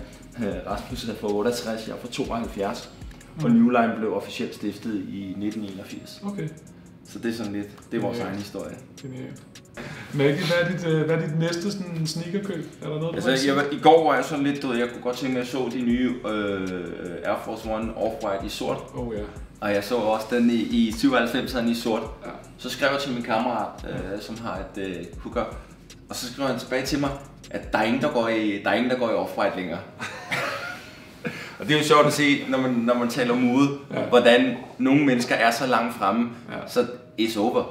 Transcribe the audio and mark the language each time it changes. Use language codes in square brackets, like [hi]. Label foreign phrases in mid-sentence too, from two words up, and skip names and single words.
[da] Rasmus er fra 68, jeg er fra 72, og New Line blev officielt stiftet i 1981. Okay. Så det er sådan lidt, det er vores egen historie. Genialt. Maggie, hvad er dit næste sådan, sneakerkøb? Er der noget, i går var jeg sådan lidt, jeg kunne godt tænke mig, at jeg så de nye Air Force One Off-White i sort. [en] Oh, yeah. [da] Og jeg så også den i 97'eren i sort. Ja. Så skrev jeg til min kammerat, som har et hookup, og så skrev han tilbage til mig, at der er ingen, der går i Off-White længere. Og det er jo sjovt at se, når man taler om mode, hvordan nogle mennesker er så langt fremme, så [en] it's over.